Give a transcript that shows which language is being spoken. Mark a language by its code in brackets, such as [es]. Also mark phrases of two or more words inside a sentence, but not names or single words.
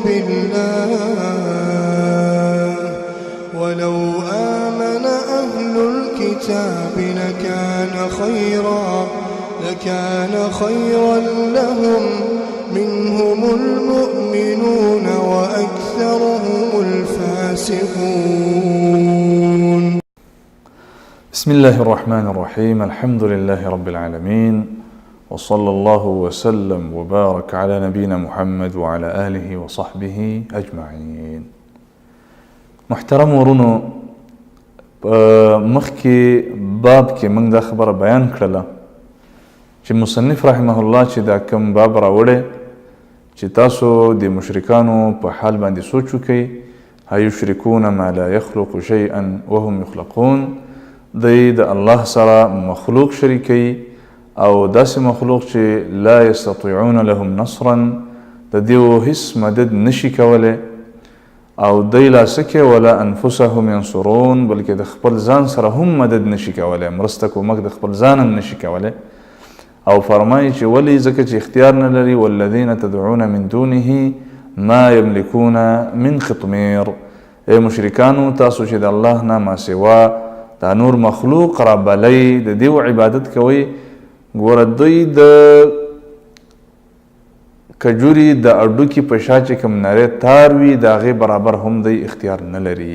[ar] بالله ولو آمن أهل الكتاب لكان خيرا لهم منهم المؤمنون وأكثرهم الفاسقون. بسم الله الرحمن الرحيم. الحمد لله رب العالمين، وصلى الله وسلم وبارك على نبينا محمد وعلى آله وصحبه أجمعين. [ps] محترم ورونو، مخکې باب کې موږ دا خبره بیان کړله چې مصنف [ar] رحمه الله [ps] چې دا کوم باب راوړی چې تاسو د مشرکانو په حال باندې سوچ وکئ. [ar] هیشرکون ما لا یخلق شیئا وهم یخلقون، [ps] دی د الله سره مخلوق شریکوي او داسې مخلوق چې [ar] لا یستطیعون لهم نصرا، [ps] د دیو هیڅ مدد نشي کولی او دی [ar] لا سکه ولا انفسهم ینصرون، [ps] بلکې د خپل ځان سره هم مدد نشي کولی، مرسته کومک د خپل ځان هم نشي کولی. او فرمایي چې ولی ځکه چې اختیار نه لري. [ar] والذین تدعون من دونه ما یملکون من خطمیر، [ps] ای مشرکانو تاسو چې د الله نه ما سوا دا نور مخلوق را بلی د دیو عبادت کوئ، ګوره دوی د کجوري د اډوکي په شا چې کوم نری تار وي د هغې برابر هم دی اختیار نه لري.